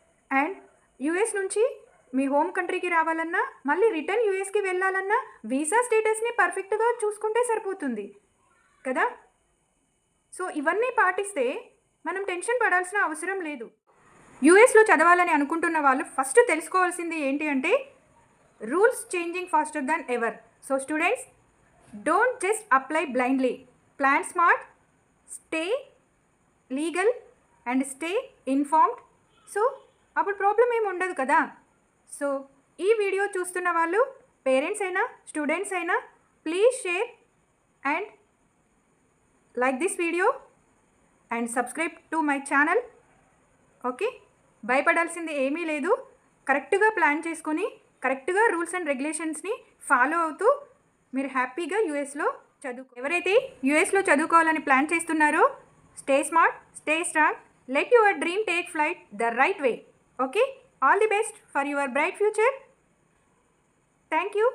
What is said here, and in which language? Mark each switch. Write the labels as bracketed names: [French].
[Telugu] And US నుంచి మీ home కంట్రీకి రావాలన్నా మళ్ళీ రిటర్న్ యూఎస్కి వెళ్ళాలన్నా వీసా స్టేటస్ని పర్ఫెక్ట్గా చూసుకుంటే సరిపోతుంది కదా. సో ఇవన్నీ పాటిస్తే మనం టెన్షన్ పడాల్సిన అవసరం లేదు. యూఎస్లో చదవాలని అనుకుంటున్న వాళ్ళు ఫస్ట్ తెలుసుకోవాల్సింది ఏంటి అంటే [English] Rules changing faster than ever. [Telugu] So students, [English] don't just apply blindly. Plan smart, stay legal and stay informed. [Telugu] So అప్పుడు ప్రాబ్లం ఏమి ఉండదు కదా. [English] so [Telugu] ఈ వీడియో చూస్తున్న వాళ్ళు పేరెంట్స్ అయినా స్టూడెంట్స్ అయినా [English] Please share and like this video and subscribe to my channel. Okay. [Telugu] భయపడాల్సింది ఏమీ లేదు. కరెక్ట్గా ప్లాన్ చేసుకొని కరెక్ట్గా రూల్స్ అండ్ రెగ్యులేషన్స్ని ఫాలో అవుతూ మీరు హ్యాపీగా యూఎస్లో ఎవరైతే యూఎస్లో చదువుకోవాలని ప్లాన్ చేస్తున్నారో [English] Stay smart, stay strong, let your dream take flight the right way. Okay. All the best for your bright future. Thank you.